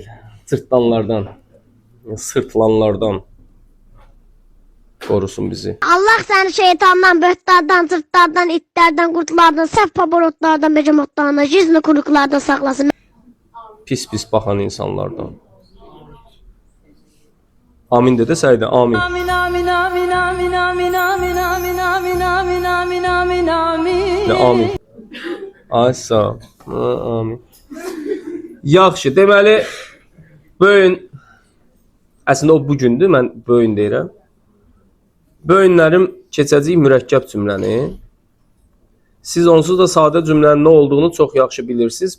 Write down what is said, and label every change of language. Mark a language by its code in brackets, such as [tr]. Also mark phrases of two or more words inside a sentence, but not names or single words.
[az] Cırtdanlardan, sırtlanlardan qorusun bizi. Allah səni şeytandan, böhtlardan, cırtlardan, itlərdən, qurtlardan, səhv paborotlardan, becamotlardan, cizli kuluklardan saxlasın. Pis baxan insanlardan. Amin de desəydi, amin. Amin, amin, amin, amin, amin, amin, amin, amin, amin, amin, amin, amin. Ne amin? Ay sağ ol. Amin. Yaxşı, deməli, bugün, əslində o bugündür, mən bugün deyirəm. Bugünlərim keçəcək mürəkkəb cümləni. Siz onsuz da sadə cümlənin nə olduğunu çox yaxşı bilirsiniz.